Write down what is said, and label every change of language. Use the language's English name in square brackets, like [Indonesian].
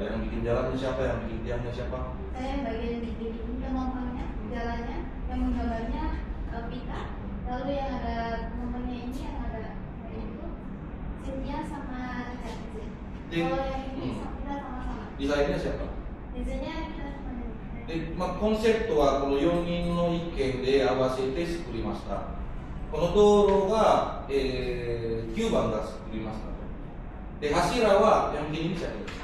[Indonesian] Yang bikin jalannya siapa? Yang bikin tiangnya siapa? Saya yang bagian bikin nomornya, jalannya, yang menggambarnya pita. Lalu yang ada nomornya ini, yang ada itu Cynthia sama Ika. Kalau yang ini kita sama-sama. Desainnya siapa? Desainnya kita sama. [Japanese] でコンセプトはこの4人の意見で合わせて作りました。この道路が、9番が作りました。で柱は [Indonesian] yang bikin ini siapa?